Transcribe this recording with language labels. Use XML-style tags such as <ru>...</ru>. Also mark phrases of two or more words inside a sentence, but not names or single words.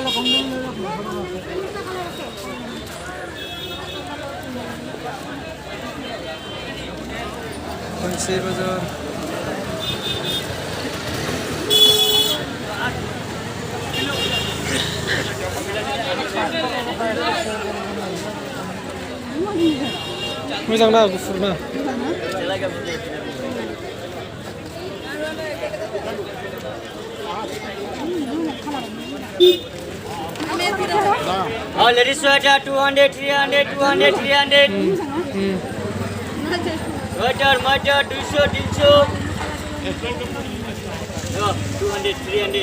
<brx>পাঞ্চি বাজার मोजां ना गुफुर ना</brx> <en>ladies sweater 200 300 200 300 sweater 200 300</en>